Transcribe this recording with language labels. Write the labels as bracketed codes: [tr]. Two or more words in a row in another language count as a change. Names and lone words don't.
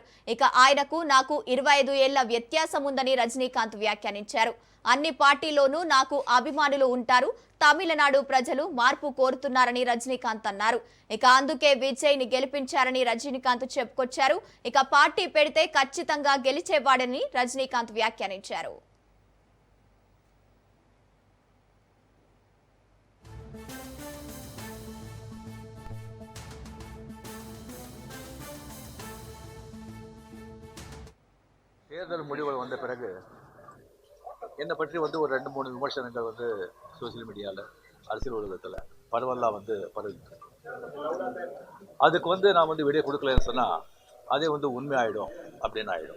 [te] ఇక ఆయనకు నాకు 25 ఏళ్ల వ్యత్యాసం ఉందని రజనీకాంత్ వ్యాఖ్యానించారు. అన్ని పార్టీలోనూ నాకు అభిమానులు ఉంటారు. తమిళనాడు ప్రజలు మార్పు కోరుతున్నారని రజనీకాంత్ అన్నారు. ఇక అందుకే విజయ్ ని గెలిపించారని రజనీకాంత్ చెప్పుకొచ్చారు. ఇక పార్టీ పెడితే ఖచ్చితంగా గెలిచేవాడని రజనీకాంత్ వ్యాఖ్యానించారు. [ta] தேர்தல் முடிவுகள் வந்த பிறகு என்னை பற்றி ஒரு 2-3 விமர்சனங்கள் [en] social media [ta] அரசியல் உலகத்தில் பரவலாக பரவிட்டு அதுக்கு நான் விடை கொடுக்கலன்னு சொன்னால் அதே உண்மையாயிடும் அப்படின்னு ஆகிடும்.